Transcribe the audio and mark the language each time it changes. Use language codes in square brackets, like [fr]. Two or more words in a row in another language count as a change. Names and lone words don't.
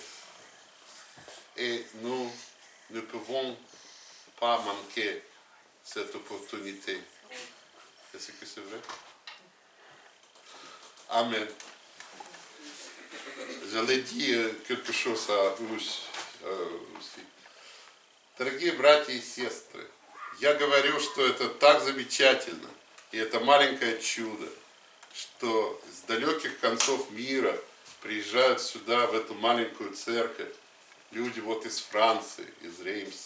[fr] Et nous ne pouvons pas manquer cette opportunité. Est-ce que c'est vrai? Amen. J'allais dire quelque chose à vous aussi. [ru] Дорогие братья и сестры, я говорю, что это так замечательно, и это маленькое чудо, что с далеких концов мира приезжают сюда, в эту маленькую церковь, люди вот из Франции, из Реймса.